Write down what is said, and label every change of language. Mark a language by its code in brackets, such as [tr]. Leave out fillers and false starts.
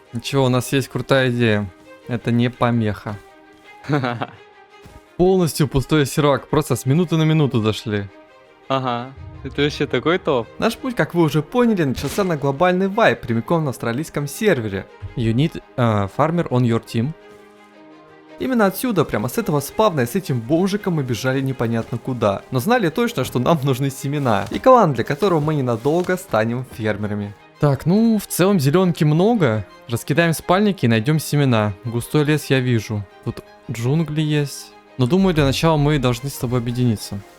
[ru] Ничего, у нас есть крутая идея. Это не помеха. Полностью пустой сервак, просто с минуты на минуту дошли. Ага, это вообще такой топ. Наш путь, как вы уже поняли, начался на глобальный вайп, прямиком на австралийском сервере. [en] You need farmer on your team. [ru] Именно отсюда, прямо с этого спавна и с этим бомжиком мы бежали непонятно куда. Но знали точно, что нам нужны семена. И клан, для которого мы ненадолго станем фермерами. Так, ну, в целом зеленки много. Раскидаем спальники и найдем семена. Густой лес я вижу. Тут джунгли есть. Но думаю, для начала мы должны с тобой объединиться.